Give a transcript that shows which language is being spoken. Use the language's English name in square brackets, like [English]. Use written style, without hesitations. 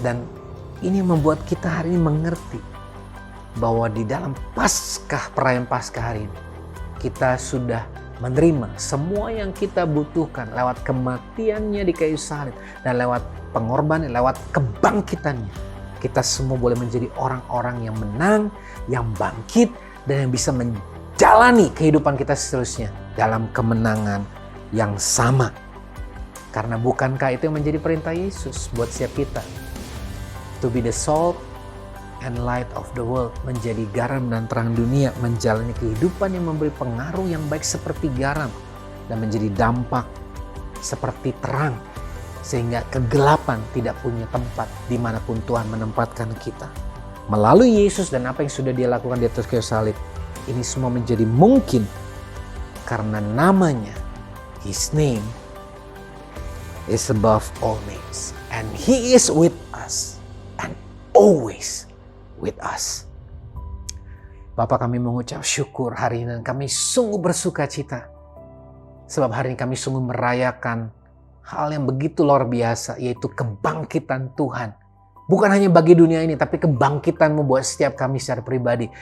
[Indonesian] Dan ini membuat kita hari ini mengerti bahwa di dalam perayaan Paskah hari ini kita sudah menerima semua yang kita butuhkan lewat kematiannya di kayu salib dan lewat pengorbanan, lewat kebangkitannya. Kita semua boleh menjadi orang-orang yang menang, yang bangkit, dan yang bisa menjalani kehidupan kita seterusnya dalam kemenangan yang sama. Karena bukankah itu yang menjadi perintah Yesus buat setiap kita? [English] To be the salt and light of the world. [Indonesian] Menjadi garam dan terang dunia. Menjalani kehidupan yang memberi pengaruh yang baik seperti garam. Dan menjadi dampak seperti terang. Sehingga kegelapan tidak punya tempat dimanapun Tuhan menempatkan kita. Melalui Yesus dan apa yang sudah dia lakukan di atas kayu salib, ini semua menjadi mungkin karena namanya, [English] His name is above all names. And He is with us and always with us. [Indonesian] Bapa, kami mengucap syukur hari ini dan kami sungguh bersuka cita. Sebab hari ini kami sungguh merayakan hal yang begitu luar biasa, yaitu kebangkitan Tuhan. Bukan hanya bagi dunia ini, tapi kebangkitan-Mu buat setiap kami secara pribadi.